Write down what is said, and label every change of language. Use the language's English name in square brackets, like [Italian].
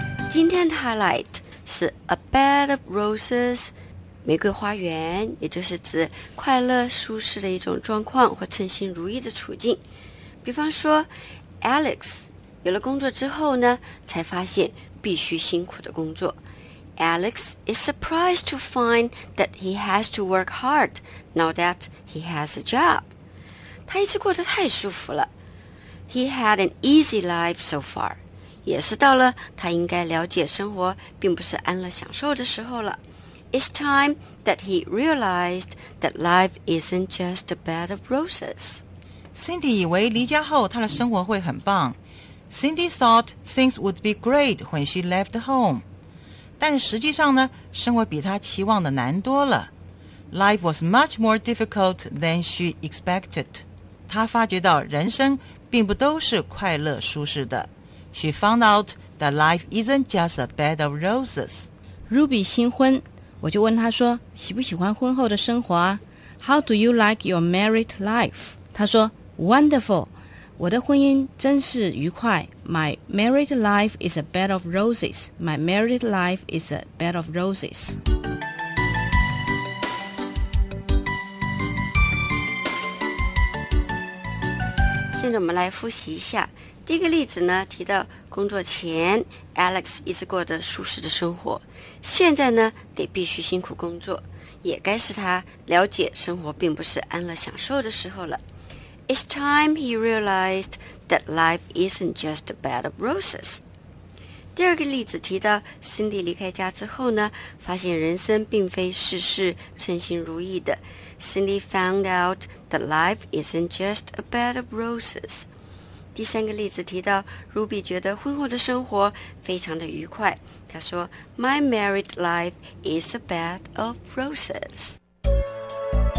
[Chinese] 今天的 highlight 是 [English] a bed of roses， [Chinese] 玫瑰花园，也就是指快乐舒适的一种状况或称心如意的处境。比方说 ，Alex 有了工作之后呢，才发现必须辛苦的工作。 [English] Alex is surprised to find that he has to work hard now that he has a job. [Chinese] 他一直过得太舒服了。 [English] He had an easy life so far， [Chinese] 也是到了他应该了解生活并不是安乐享受的时候了。 [English] It's time that he realized that life isn't just a bed of roses。 [Chinese] Cindy 以为离家后他的生活会很棒。 [English] Cindy thought things would be great when she left home。 [Chinese] 但实际上呢，生活比他期望的难多了。 [English] Life was much more difficult than she expected。 [Chinese] 他发觉到人生并不都是快乐舒适的。 [English] She found out that life isn't just a bed of roses. [Chinese] Ruby 新婚，我就问他说喜不喜欢婚后的生活啊？ [English] How do you like your married life? [Chinese] 他说 [English] Wonderful， [Chinese] 我的婚姻真是愉快。 [English] My married life is a bed of roses. My married life is a bed of roses. [Chinese] 着我们来复习一下。第一个例子呢，提到工作前 Alex 一直过着舒适的生活，现在呢得必须辛苦工作，也该是他了解生活并不是安乐享受的时候了。 [English] It's time he realized that life isn't just a bed of roses。 [Chinese] 第二个例子提到 Cindy 离开家之后呢，发现人生并非事事称心如意的。 [English] Cindy found out that life isn't just a bed of roses。 [Chinese] 第三个例子提到 Ruby 觉得婚后的生活非常的愉快，她说 [English] My married life is a bed of roses。